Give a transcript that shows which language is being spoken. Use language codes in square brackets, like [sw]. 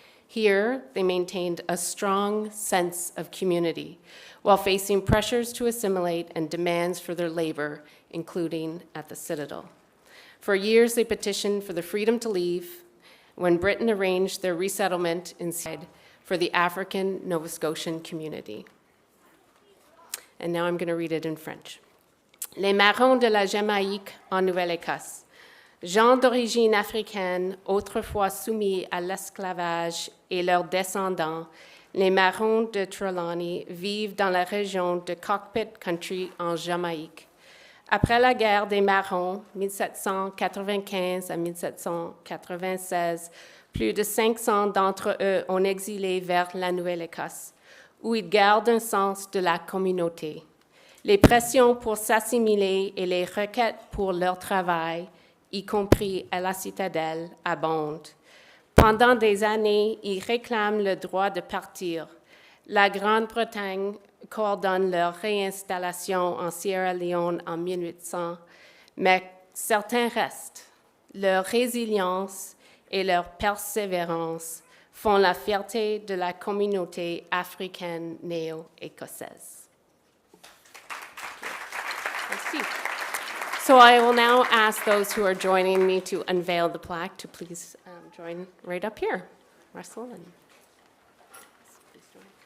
[en] Here, they maintained a strong sense of community while facing pressures to assimilate and demands for their labor, including at the Citadel. For years, they petitioned for the freedom to leave when Britain arranged their resettlement inside for the African Nova Scotian community. And now I'm going to read it in French. [fr] Les Marrons de la Jamaïque en Nouvelle-Écosse, gens d'origine africaine autrefois soumis à l'esclavage et leurs descendants, les Marrons de Trelawney vivent dans la région de Cockpit Country en Jamaïque. Après la guerre des Marrons, 1795 à 1796, plus de 500 d'entre eux ont exilé vers la Nouvelle-Écosse, où ils gardent un sens de la communauté. Les pressions pour s'assimiler et les requêtes pour leur travail, y compris à la Citadel, abondent. Pendant des années, ils réclament le droit de partir. La Grande-Bretagne coordonne leur réinstallation en Sierra Leone en 1800, mais certains restent. Leur résilience et leur persévérance font la fierté de la communauté africaine néo-écossaise. Merci. [en] So I will now ask those who are joining me to unveil the plaque to please join right up here. Russell and please join.